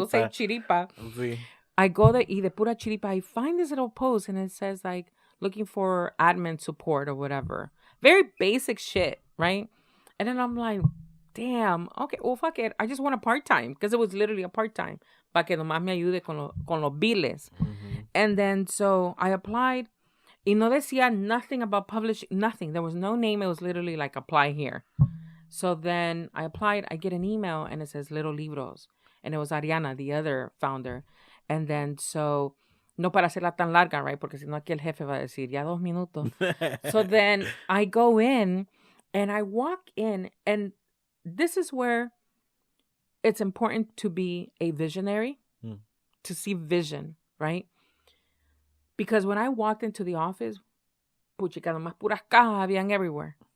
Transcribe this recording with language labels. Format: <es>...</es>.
<es>Chiripa.</es> <en>will say chiripa.</en> <es>Sí.</es> <en>I go there,</en> <es>y de pura chiripa,</es> <en>I find this little post, and it says, like, looking for admin support or whatever. Very basic shit, right? And then I'm like, damn, okay, well, fuck it. I just want a part-time, because it was literally a part-time.</en> <es>Para que nomás me ayude con los biles.</es> <en>Mm-hmm. And then, so I applied.</en> <es>Y no decía</es> <en>nothing about publishing, nothing. There was no name. It was literally like, apply here. So then I applied. I get an email, and it says Lil Libros. And it was Ariana, the other founder.</en> <es>And then, so, no para hacerla tan larga, right? Porque si no, aquí el jefe va a decir, ya 2 minutos.</es> <en>So then I go in and I walk in, and this is where it's important to be a visionary, to see vision, right? Because when I walked into the office,</en> <es>puchica, nomás puras cajas habían</es> <en>everywhere.</en>